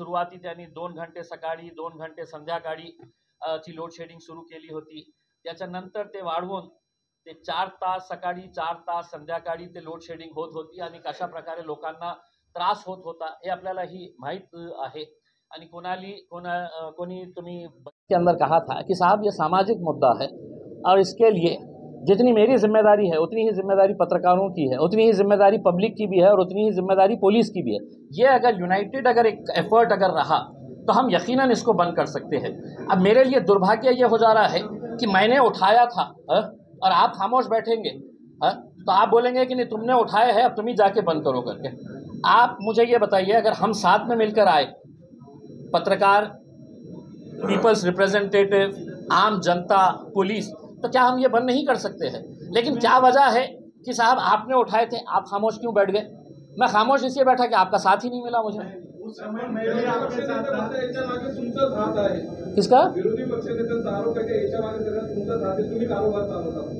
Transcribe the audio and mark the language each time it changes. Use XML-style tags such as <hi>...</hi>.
<mr>सुरुवाती त्यांनी 2 घंटे सकाळी 2 घंटे संध्याकाळी ची लोड शेडिंग सुरू केली होती। त्याच्यानंतर ते वाढवून ते 4 तास सकाळी 4 तास संध्याकाळी ते लोड शेडिंग होत होती आणि कशा प्रकारे लोकांना त्रास होत होता हे आपल्यालाही माहित आहे। आणि कोणी तुम्ही</mr> <hi>के अंदर कहा था कि साहब ये सामाजिक मुद्दा है और इसके लिए जितनी मेरी जिम्मेदारी है उतनी ही जिम्मेदारी पत्रकारों की है, उतनी ही जिम्मेदारी पब्लिक की भी है और उतनी ही जिम्मेदारी पुलिस की भी है। ये अगर यूनाइटेड अगर एक एफर्ट अगर रहा तो हम यकीनन इसको बंद कर सकते हैं। अब मेरे लिए दुर्भाग्य ये हो जा रहा है कि मैंने उठाया था और आप खामोश बैठेंगे तो आप बोलेंगे कि नहीं तुमने उठाया है अब तुम ही जाके बंद करो करके। आप मुझे ये बताइए अगर हम साथ में मिलकर आए, पत्रकार, पीपल्स रिप्रेजेंटेटिव, आम जनता, पुलिस, तो क्या हम ये बंद नहीं कर सकते हैं? लेकिन क्या वजह है कि साहब आपने उठाए थे, आप खामोश क्यों बैठ गए? मैं खामोश इसलिए बैठा कि आपका साथ ही नहीं मिला मुझे।</hi> <mr>उस समय विरोधी पक्षनेत्यांचा याच्या मागे तुमचाच हात आहे।</mr> <hi>किसका?</hi> <mr>विरोधी पक्षनेत्यांचा आरोप आहे की याच्या मागे सगळं तुमचाच हात आहे, तुम्ही कारोबार चालवता।</mr>